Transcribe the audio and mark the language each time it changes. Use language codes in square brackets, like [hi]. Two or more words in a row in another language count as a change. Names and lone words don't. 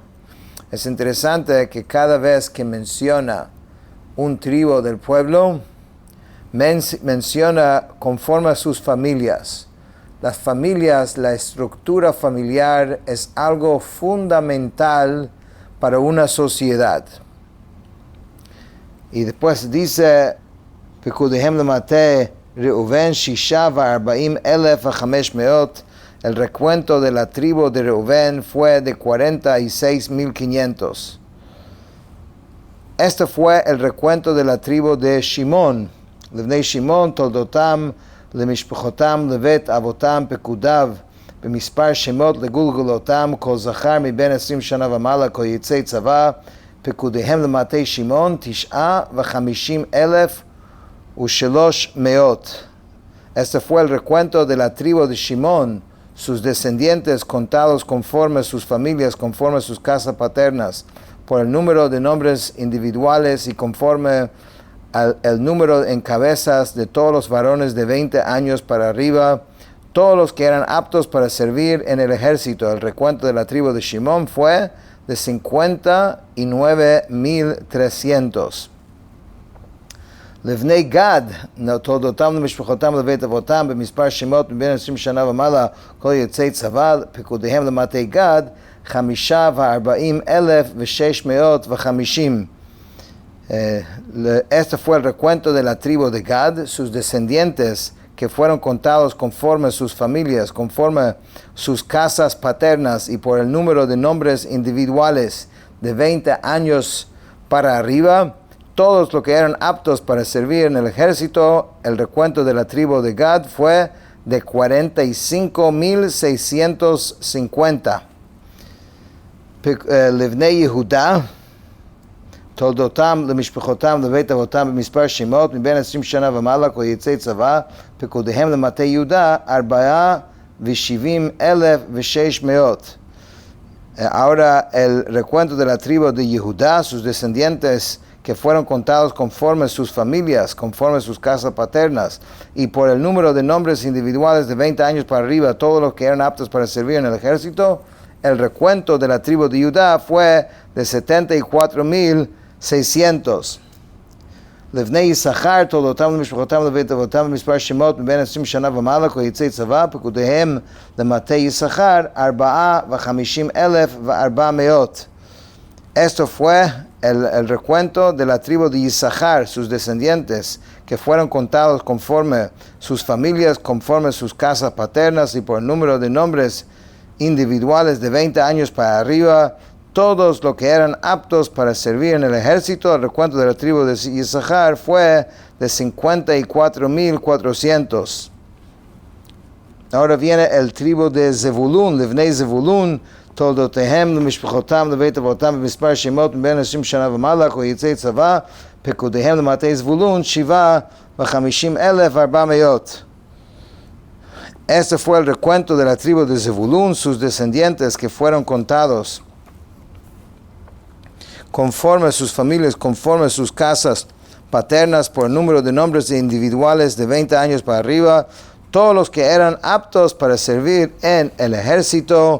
[es] Es interesante que cada vez que menciona un tribu del pueblo, menciona conforme a sus familias. Las familias, la estructura familiar es algo fundamental para una sociedad. Y después dice, [he] פקדיהם למטה ראובן ששה וארבעים אלף וחמש [es] el recuento de la tribu de Reuven fue de 46,500. Este fue el recuento de la tribu de Shimón. [he] לבני שמעון תולדתם למשפחתם לבית אבתם פקדיו במספר שמות לגלגלתם כל זכר מבן 20 שנה ומעלה כל יצא צבא פקדיהם למטה שמעון 59,300. [es] Este fue el recuento de la tribu de Shimón, sus descendientes contados conforme a sus familias, conforme a sus casas paternas, por el número de nombres individuales y conforme al número en cabezas de todos los varones de 20 años para arriba, todos los que eran aptos para servir en el ejército. El recuento de la tribu de Shimón fue de 59,300. [he] לבני גד, תולדותם למשפחותם לבית אבותם במספר שמות מבין 20 שנה ומעלה כל יוצאי צבא, פקודיהם למטה גד 45,650. [es] Este fue el recuento de la tribu de Gad, sus descendientes que fueron contados conforme a sus familias, conforme a sus casas paternas y por el número de nombres individuales de 20 años para arriba, todos los que eran aptos para servir en el ejército. El recuento de la tribu de Gad fue de 45,650. [he] לבני יהודה תולדתם למשפחתם לבית אבתם במספר שמות מבן 20 שנה ומעלה כל יצא צבא פקדיהם למטה יהודה 4,70,600. [es] Ahora el recuento de la tribu de Yehuda, sus descendientes que fueron contados conforme a sus familias, conforme a sus casas paternas, y por el número de nombres individuales de 20 años para arriba, todos los que eran aptos para servir en el ejército, el recuento de la tribu de Judá fue de 74,600. [he] לבני יששכר תולדתם למשפחתם לבית אבתם במספר שמות מבן 20 שנה ומעלה כל יצא צבא פקדיהם למטה יששכר 54,400. [es] Esto fue el recuento de la tribu de Yisachar, sus descendientes, que fueron contados conforme sus familias, conforme sus casas paternas y por el número de nombres individuales de 20 años para arriba, todos los que eran aptos para servir en el ejército. El recuento de la tribu de Yisachar fue de 54,400. Ahora viene el tribu de Zebulun, [he] לבני זבולון, תולדותיהם למשפחותם לבית אבותם במספר שמות מבין 20 שנה ומעלה כל יוצאי צבא פקודיהם למטה זבולון 57,400. [es] Este fue el recuento de la tribu de Zebulun, sus descendientes que fueron contados conforme a sus familias, conforme a sus casas paternas, por el número de nombres individuales de 20 años para arriba, todos los que eran aptos para servir en el ejército.